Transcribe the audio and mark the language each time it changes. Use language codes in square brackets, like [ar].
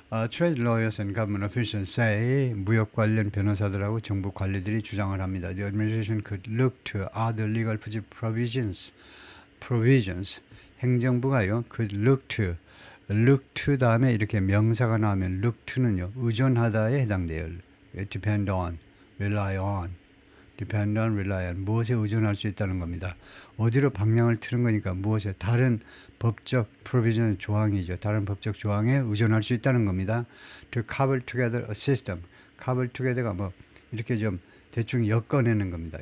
[en] Trade lawyers and government officials say [ko] 무역 관련 변호사들하고 정부 관리들이 주장을 합니다. [en] The administration could look to other legal provisions. [ko] 행정부가요. could [en] look to [ko] 다음에 이렇게 명사가 나오면 look to는요. 의존하다에 해당돼요. [en] depend on, rely on. depend on, rely on. [ko] 무엇에 의존할 수 있다는 겁니다. 어디로 방향을 틀은 거니까 무엇에 다른 법적 provision 조항이죠. 다른 법적 조항에 의존할 수 있다는 겁니다. [en] To cobble together a system. cobble together [ko] 가 뭐 이렇게 좀 대충 엮어내는 겁니다.